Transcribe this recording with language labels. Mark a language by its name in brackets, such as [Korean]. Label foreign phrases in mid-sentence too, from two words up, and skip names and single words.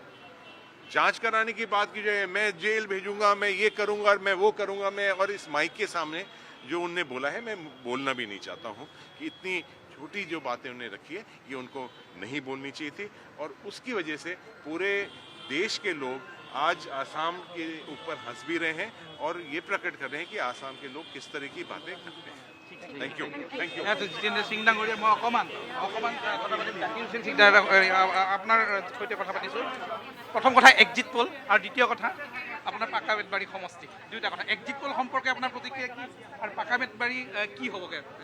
[Hindi] जांच कराने की बात की जाए, मैं जेल भेजूंगा, मैं ये करूंगा और मैं वो करूंगा, मैं, और इस माइक के सामने जो उनने बोला है, मैं बोलना भी नहीं चाहता हूं कि इतनी छोटी जो बातें उन्होंने रखी है ये उनको नहीं बोलनी चाहिए थी। और उसकी वजह से पूरे देश के लोग आज आसाम के ऊपर हंस भी रहे हैं और ये प्रकट कर रहे हैं कि आसाम के लोग किस तरह की बातें करते हैं। [English] thank you, thank you. [Assamese] জিতেন্দ্ৰ সিং ডাঙৰীয়া, মই অকণমান কথা পাতিম। জাকিৰ হুছেইন সিং আপোনাৰ সৈতে কথা পাতিছোঁ। প্ৰথম কথা [English] exit poll, [Assamese] আৰু দ্বিতীয় কথা আপোনাৰ পাকা বেতবাৰী সমষ্টি। দুয়োটা কথা, [English] exit poll [Assamese] সম্পৰ্কে আপোনাৰ প্ৰতিক্ৰিয়া কি, আৰু পাকা বেতবাৰী কি হ'বগৈ?